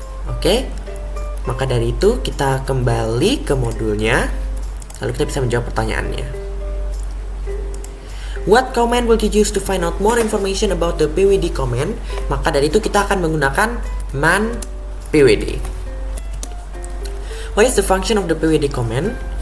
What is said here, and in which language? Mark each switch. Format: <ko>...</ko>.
<id>Oke, maka dari itu kita kembali ke modulnya, lalu kita bisa menjawab pertanyaannya.</id> <en>What command will you use to find out more information about the pwd command?</en> <id>Maka dari itu kita akan menggunakan man pwd.</id> <en>What is the function of the pwd command?</en>